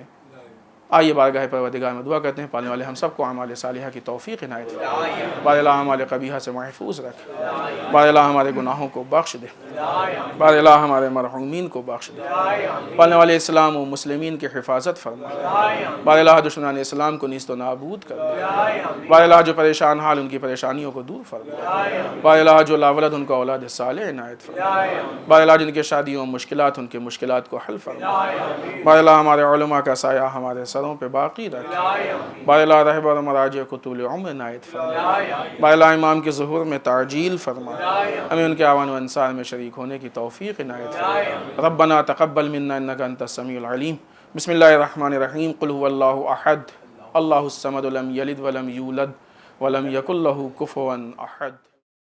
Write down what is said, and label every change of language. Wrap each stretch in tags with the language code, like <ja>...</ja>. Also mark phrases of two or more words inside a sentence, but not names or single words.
<ur>آئیے بارگاہ پروردگار میں دعا کرتے ہیں، پالنے والے ہم سب کو اعمال صالحہ کی توفیق عنایت فرمائے، بار الہ اعمال قبیحہ سے محفوظ رکھ، بار الہ ہمارے گناہوں کو بخش دے، بار الہ ہمارے مرحومین کو بخش دے، پالنے والے اسلام و مسلمین کی حفاظت فرما، بار الہ دشمنان اسلام کو نیست و نابود کر دے، بار الہ جو پریشان حال ان کی پریشانیوں کو دور فرما، بار الہ جو لاولد ان کو اولاد صالح عنایت فرما، بار الہ جن کے شادیوں مشکلات ان کے مشکلات کو حل فرما، بار الہ ہمارے علماء کا سایہ ہمارے سروں پہ باقی رکھ، بار الہ رہبر و مراجع کو طول عمر عنایت فرما، بار الہ امام کے ظہور میں تعجیل فرما، ہمیں ان کے اعوان و انصار میں شریک ہونے کی توفیق عنایت فرما۔</ur> <ar>ربنا تقبل منا انک انت السمیع العلیم۔ بسم اللہ الرحمن الرحیم۔ قل هو اللہ احد، اللہ الصمد، لم یلد ولم یولد ولم یکن لہ کفوا احد۔</ar>